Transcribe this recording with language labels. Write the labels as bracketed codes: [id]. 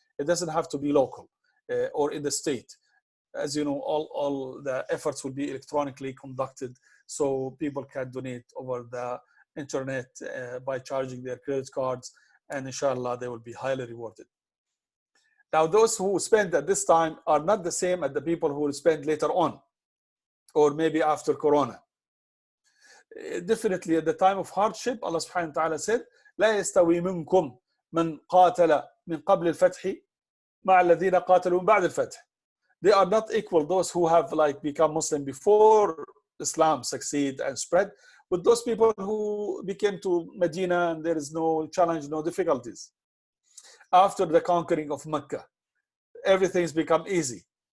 [en] It doesn't have to be local or in the state. As you know, all the efforts will be electronically conducted, so people can donate over the internet by charging their credit cards, and inshallah they will be highly rewarded. Now, those who spend at this time are not the same as the people who will spend later on, or maybe after Corona. Definitely at the time of hardship, Allah subhanahu wa ta'ala said, [ar] لا يستوي منكم من قاتل من قبل الفتح مع الذين قاتلوا من بعد الفتح. [en] They are not equal, those who have become Muslim before Islam succeed and spread, with those people who became to Medina and there is no challenge, no difficulties. After the conquering of Mecca, everything's become easy.